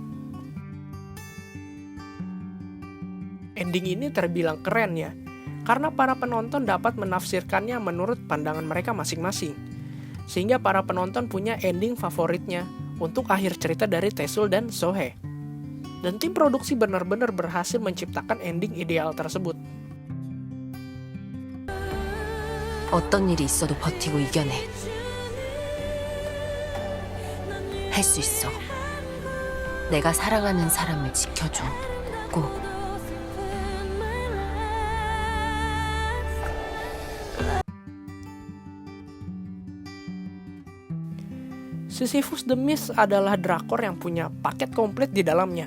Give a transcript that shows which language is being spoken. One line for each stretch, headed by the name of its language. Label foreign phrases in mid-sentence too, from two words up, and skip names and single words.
Indonesian: Ending ini terbilang keren ya, karena para penonton dapat menafsirkannya menurut pandangan mereka masing-masing. Sehingga para penonton punya ending favoritnya untuk akhir cerita dari Taesul dan So-hye. Dan tim produksi benar-benar berhasil menciptakan ending ideal tersebut.
Korean: 어떤 일이 있어도 버티고 이겨내. 할 수 있어. 내가 사랑하는 사람을 지켜줘. 꼭.
Indonesian: Sisyphus The Mist adalah drakor yang punya paket komplit di dalamnya.